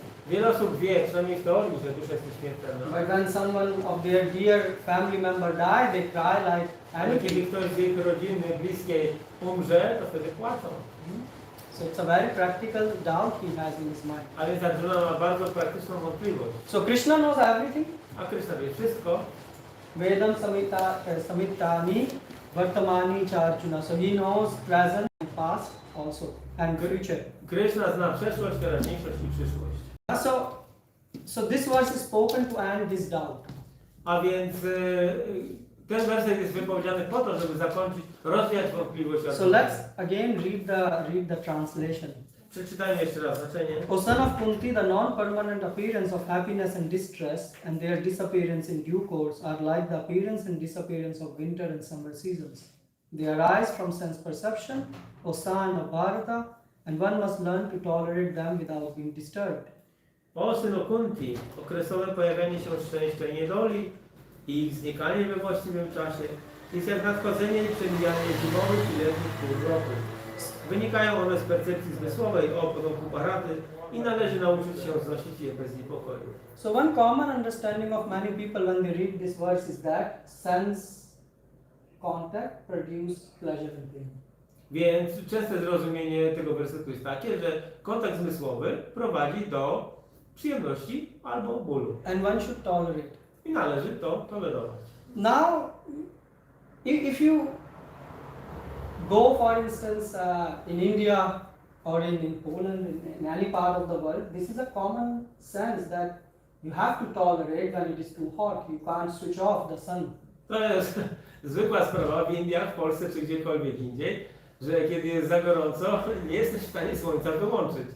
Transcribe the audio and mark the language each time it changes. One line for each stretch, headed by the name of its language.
Polish: Wiele osób wie, przynajmniej w teorii, że dusza jest nieśmiertelna.
English: But when someone of their dear family member die, they cry like
Polish: Ale
English: anything.
Polish: kiedy ktoś z ich rodziny, bliskiej umrze, to wtedy płaczą.
English: So it's a very practical doubt he has in his mind.
Polish: A więc Arjuna ma bardzo praktyczną wątpliwość.
English: So Krishna knows everything.
Polish: A Krishna wie wszystko.
Sanskrit: Vedam Samitani Vartamani cha Arjuna.
English: So he knows present and past also and future.
Polish: Krishna zna przeszłość, teraźniejszość i przyszłość.
English: So this verse is spoken to end this doubt.
Polish: A więc ten werset jest wypowiedziany po to, żeby zakończyć, rozwiać wątpliwość
English: So
Polish: Arjuny.
English: let's again read the translation.
Polish: Przeczytajmy jeszcze raz znaczenie.
English: O son of Kunti, the non-permanent appearance of happiness and distress and their disappearance in due course are like the appearance and disappearance of winter and summer seasons. They arise from sense perception, O son of Bharata, and one must learn to tolerate them without being disturbed.
Polish: O synu Kunti, okresowe pojawianie się szczęścia i niedoli i ich znikanie we właściwym czasie jest jak nadchodzenie i przemijanie zimowych i letnich pół roku. Wynikają one z percepcji zmysłowej o potomku Bharata i należy nauczyć się znosić je bez niepokoju.
English: So one common understanding of many people when they read this verse is that sense contact produce pleasure and pain.
Polish: Więc częste zrozumienie tego wersetu jest takie, że kontakt zmysłowy prowadzi do przyjemności albo bólu.
English: And one should tolerate.
Polish: I należy to tolerować.
English: Now, if you go, for instance, in India or in Poland, in any part of the world, this is a common sense that you have to tolerate when it is too hot. You can't switch off the sun.
Polish: To jest zwykła sprawa w Indiach, w Polsce czy gdziekolwiek indziej, że kiedy jest za gorąco, nie jesteś w stanie słońca wyłączyć.